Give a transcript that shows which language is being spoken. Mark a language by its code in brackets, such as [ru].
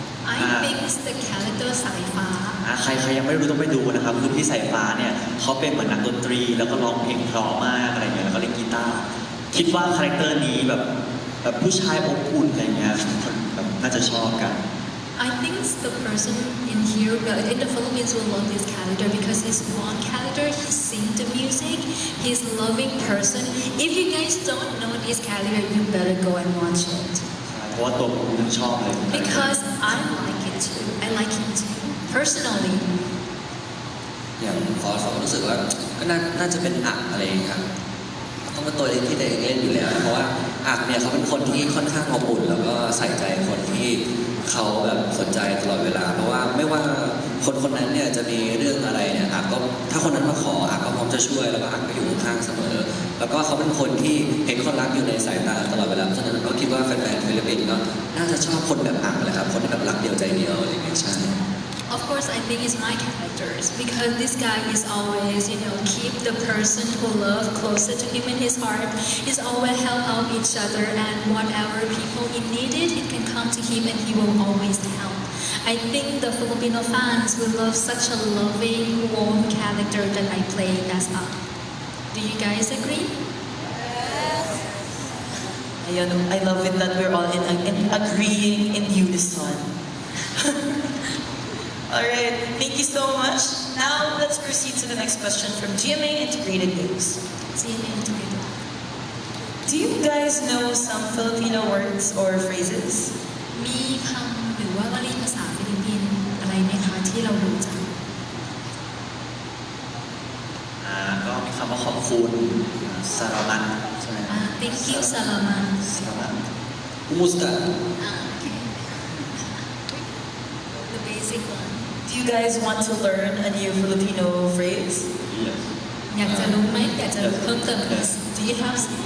[en] I think it's the character สายฟ้า [th] ใครยังไม่รู้ต้องไปดูนะครับคือพี่สายฟ้าเนี่ยเขาเป็นเหมือนนักดนตรีแล้วก็ร้องเพลงเพราะมากอะไรเงี้ยแล้วก็เล่นกีตาร์คิดว่าคาแรคเตอร์นี้แบบผู้ชายอบอุ่นอะไรเงี้ยคนแบบน่าจะชอบกัน [en] I think the person in here in the Philippines will love this character because he's one character, he sings the music, he's loving person. If you guys don't know this character, you better go and watch it. [th] เพราะว่าตัวผมยังชอบเลย [en] Because I like it too. I like him too. Personally. [th] อย่างฟอสก็รู้สึกว่าก็น่าจะเป็นอักอะไรอย่างเงี้ยครับต้องเป็นตัวเล่นที่ตัวเองเล่นอยู่แล้วเพราะว่าอักเนี่ยเขาเป็นคนที่ค่อนข้างอบอุ่นแล้วก็ใส่ใจคนที่เขาแบบสนใจตลอดเวลาเพราะว่าไม่ว่าคนนั้นเนี่ยจะมีเรื่องอะไรเนี่ยอักก็ถ้าคนนั้นมาขออักก็พร้อมจะช่วยแล้วก็อักก็อยู่ข้างเสมอแล้วก็เขาเป็นคนที่เห็นคนรักอยู่ในสายตาตลอดเวลาเพราะฉะนั้นก็คิดว่าแฟนๆฟิลิปปินส์ก็น่าจะชอบคนแบบอักเลยครับคนที่แบบรักเดียวใจเดียวอะไรอย่างเงี้ยใช่ [en] Of course, I think it's my characters because this guy is always, keep the person who love closer to him in his heart. He's always help out each other, and whatever people in needed, it can come to him, and he will always help. I think the Filipino fans will love such a loving, warm character that I play as up. Do you guys agree? I love it that we're all in agreeing in unison. Alright, thank you so much. Now let's proceed to the next question from GMA Integrated News. GMA Integrated. Do you guys know some Filipino words or phrases? [th] มีคำหรือว่าวลีภาษาฟิลิปปินส์อะไรไหมคะที่เรารู้จัก ก็มีคำว่าขอบคุณสารมัดใช่ไหม [en] Thank you, Salaman. [tl] สารมัด Kumusta? [en] Okay. The basic one. Do you guys want to learn a new Filipino phrase? Yes [th] อยากจะรู้ไหมอยากจะรู้เพิ่มเติม [en] Do you have